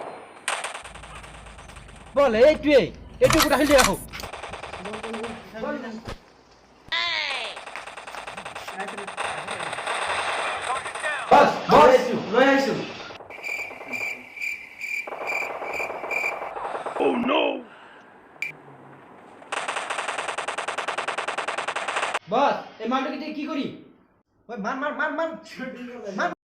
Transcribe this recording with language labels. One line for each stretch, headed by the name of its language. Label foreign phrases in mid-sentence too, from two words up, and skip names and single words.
Assamese: বল এইটোৱে এইটো গুটা খেলি ৰাখো
English: Target down!
Assamese: বস বস লৈ আহিছো
English: Oh no!
Bangla: বস এই মালটাকে দিয়ে কি করি ওই মান মান মান মান মান